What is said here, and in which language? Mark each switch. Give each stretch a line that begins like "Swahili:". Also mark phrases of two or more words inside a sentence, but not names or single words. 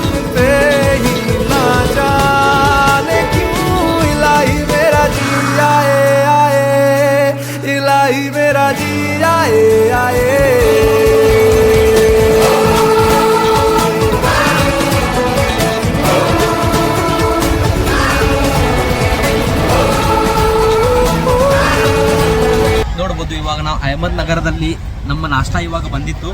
Hindi: पे ही ना जाने क्यों इलाही मेरा जी आए आए, इलाही मेरा जी आए आए.
Kannada: ನೋಡ್ಬೋದು, ಇವಾಗ ನಾವು ಅಹಮದ್ ನಗರದಲ್ಲಿ ನಮ್ಮ ನಾಷ್ಟಾ ಇವಾಗ ಬಂದಿತ್ತು.